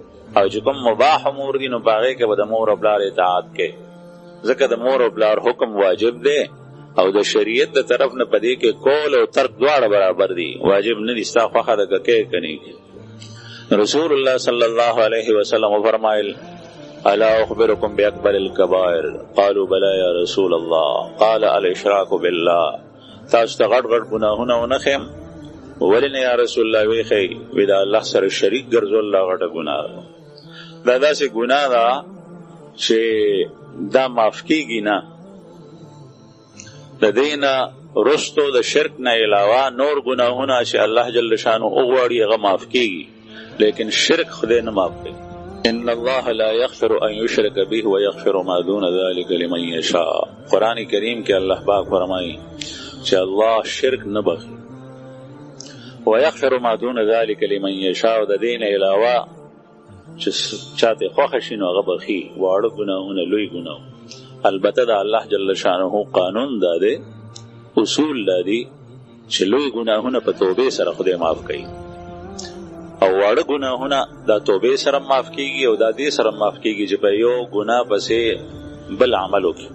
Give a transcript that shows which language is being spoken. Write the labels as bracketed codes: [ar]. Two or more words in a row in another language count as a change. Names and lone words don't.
[ps] او چې کوم مباح امور دي نو په هغې کې به د مور پلار اطاعت کې ځکه د مور او پلار حکم واجب دی او د شریعت د طرف نه په دې کې کول او ترک دواړه برابر دي. واجب نه دي ستا خوښه ده که کې که نه. [ar] رسول الله صلی الله علیه وسلم فرمایل الا اخبركم باکبر الکبائر قالوا بلا یا رسول الله قال الاشراک بالله. [ps] تاسو ته غټ غټ ګناهونه ونه ښیم ولې نه [ar] یا رسول الله [ps] وی ښی وی د الله سره شریک ګرځول دا غټه ګناه ده. دا داسې ګناه ده چې دا معاف کیږي نه. د دې نه رستو د شرک نه علاوه نور ګناهونه چې الله جل شانه وغواړي هغه معاف کیږي لیکن شرک خدای نه معاف کوي. [ar] ان الله لا يغفر ان يشرك به ويغفر ما دون ذلك لمن يشاء. [ps] قرآن کریم کې الله پاک فرمایي چې الله شرک نه بخي [ar] ويغفر ما دون ذلك لمن يشاء. [ps] د دې نه علاوه چې چاته خوښه شي نو هغه بخي واړه ګناهونه لوی ګناه. البته د الله جل شانه قانون دا دی اصول دا دی چې لوی ګناهونه په توبې سره خدای معاف کوي او واړه ګناهونه دا توبې سره معاف کیږي او دا دې سره معاف کیږي چې په یو ګناه پسې بل عمل وکړي.